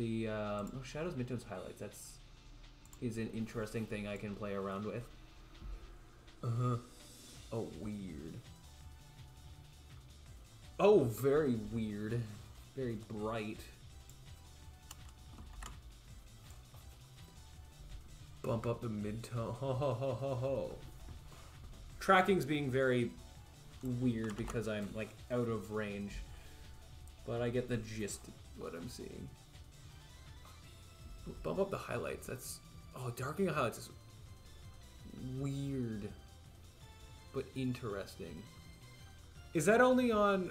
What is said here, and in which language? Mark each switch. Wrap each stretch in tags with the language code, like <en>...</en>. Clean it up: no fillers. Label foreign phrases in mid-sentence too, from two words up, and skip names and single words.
<en>The shadows, midtones, highlights. Is an interesting thing I can play around with. Oh, weird. Oh, very weird. Very bright. Bump up the mid-tone. Ho, ho, ho, ho, ho. Tracking's being very weird because I'm, like, out of range. But I get the gist of what I'm seeing. Bump up the highlights. That's... Oh, darkening the highlights is weird. But interesting. Is that only on...</en>